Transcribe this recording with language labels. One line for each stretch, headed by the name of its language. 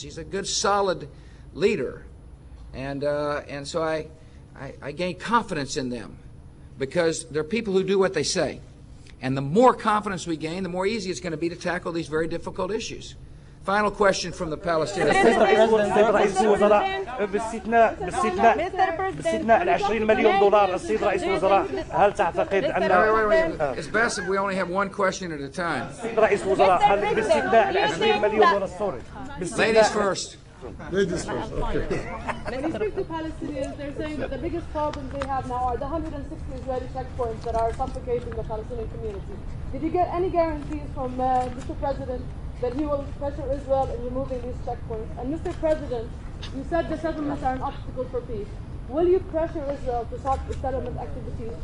English: He's a good, solid leader. And so I gain confidence in them because they're people who do what they say. And the more confidence we gain, the more easy it's going to be to tackle these very difficult issues. Final question from the Palestinians.
Arabic: رئيس الوزراء باستثناء ال 20 مليون دولار السيد رئيس الوزراء هل تعتقد أن
English: It's best if we only have one question at a time.
Arabic: السيد رئيس الوزراء هل باستثناء ال 20 مليون دولار سوري
English: Ladies first. Ladies first, okay. When you speak to Palestinians, they're saying that the biggest problems they have now are the 160 Israeli checkpoints that are suffocating the Palestinian community. Did you get any guarantees from Mr. President that he will pressure Israel in removing these checkpoints? And Mr. President, you said the settlements are an obstacle for peace. Will you pressure Israel to stop the settlement activities?